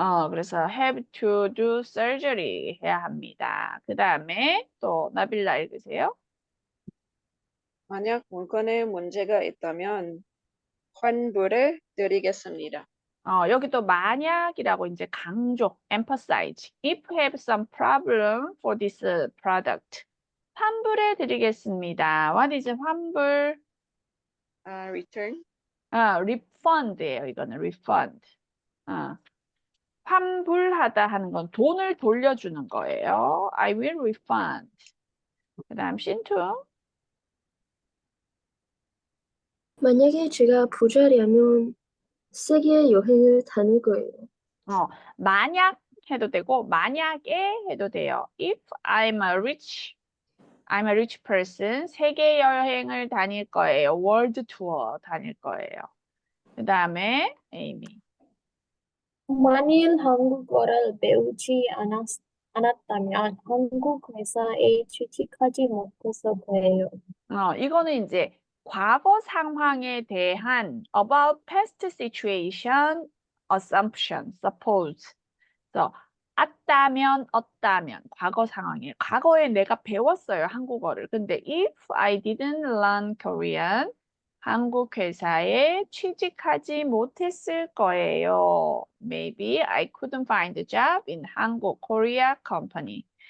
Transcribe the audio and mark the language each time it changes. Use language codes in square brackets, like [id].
[ko] 그래서 [en] have to do surgery [ko] 해야 합니다. 그 다음에 또 나빌라 읽으세요. 만약 물건에 문제가 있다면 환불을 드리겠습니다. 여기 또 만약이라고 이제 강조, emphasize. [en] If have some problem for this product. [ko] 환불해 드리겠습니다. [en] What is [ko] 환불? [en] Return. [ko] refund예요. 이거는 refund. 환불하다 하는 건 돈을 돌려주는 거예요. [en] I will refund. [ko] 그 다음 신투. 만약에 제가 부자라면 세계 여행을 다닐 거예요. 만약 해도 되고 만약에 해도 돼요. [en] If I'm a rich person, [ko] 세계 여행을 다닐 거예요. 월드 투어 다닐 거예요. 그 다음에 에이미. 만일 한국어를 배우지 않았다면 한국 회사에 취직하지 못했을 거예요. 이거는 이제 과거 상황에 대한 [en] about past situation, assumption, suppose. [ko] 그래서 았다면, 어따면, 과거 상황이에요. 과거에 내가 배웠어요, 한국어를. 근데 [en] if I didn't learn Korean, [ko] 한국 회사에 취직하지 못했을 거예요. [en] Maybe I couldn't find a job in 한국, Korea company.